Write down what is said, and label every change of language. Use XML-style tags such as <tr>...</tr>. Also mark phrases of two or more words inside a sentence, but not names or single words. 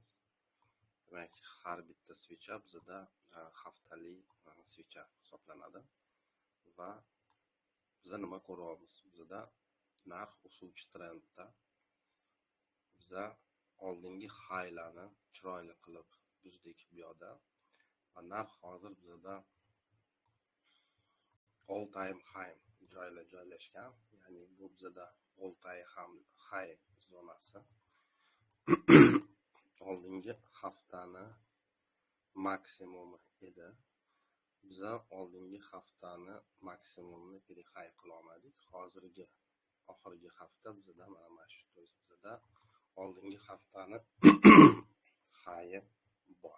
<uz>Demak, har bitta switch bizda haftalik switch hisoblanadi va biz nima ko'ryapmiz? Bizda narx o'suvchi trendda. Biz oldingi highlarni chiroyli qilib buzdik bu yerda va narx hozir bizda</uz> <en>all time high</en> <uz>joylar joylashgan, ya'ni bu bizda</uz> <en>all time high</en> <uz>zonasi. Oldingi haftani maksimumi edi. Biz oldingi haftani maksimumni high qila olmadik. Hozirgi oxirgi hafta bizda mana shu bizda oldingi haftani high bor.</uz>